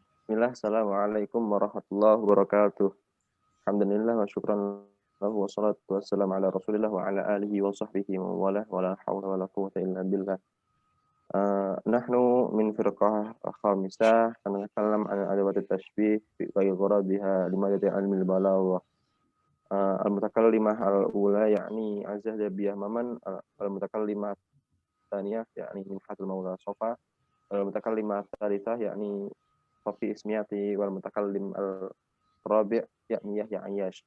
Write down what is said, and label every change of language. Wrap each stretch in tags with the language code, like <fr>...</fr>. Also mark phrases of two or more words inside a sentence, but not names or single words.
<ar>بسم الله، السلام عليكم ورحمة الله وبركاته. الحمد لله وشكرا له والصلاة والسلام على رسول الله وعلى آله وصحبه ولا حول ولا قوة إلا بالله. نحن من الفرقة الخامسة، نتكلم عن أدوات التشبيه وأغراضها لمادة علم البلاغة. المتكلمة الأولى يعني Azah Dabiyah Maman، المتكلمة الثانية يعني Min Hatul Maula Sofa، المتكلمة الثالثة يعني Sofi Ismiyati والمتكلم الرابع يعني Yahya Ayyash.</ar>